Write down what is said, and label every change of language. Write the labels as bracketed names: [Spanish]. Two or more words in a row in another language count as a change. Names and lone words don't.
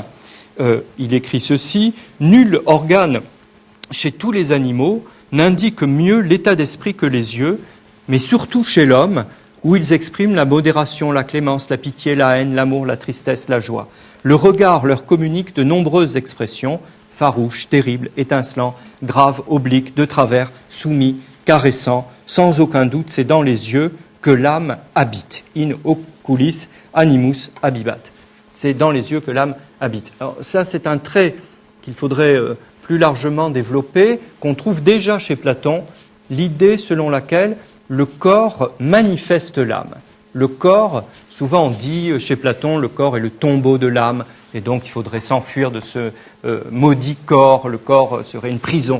[French] Il écrit ceci: « Nul organe chez tous les animaux n'indique mieux l'état d'esprit que les yeux, mais surtout chez l'homme, où ils expriment la modération, la clémence, la pitié, la haine, l'amour, la tristesse, la joie. Le regard leur communique de nombreuses expressions, farouches, terribles, étincelants, graves, obliques, de travers, soumis, caressants. Sans aucun doute, c'est dans les yeux que l'âme habite. [Latin] In oculis animus habibat. [French] » C'est dans les yeux que l'âme habite. Alors ça, c'est un trait qu'il faudrait plus largement développer, qu'on trouve déjà chez Platon, l'idée selon laquelle le corps manifeste l'âme. Le corps, souvent on dit chez Platon, le corps est le tombeau de l'âme, et donc il faudrait s'enfuir de ce maudit corps, le corps serait une prison.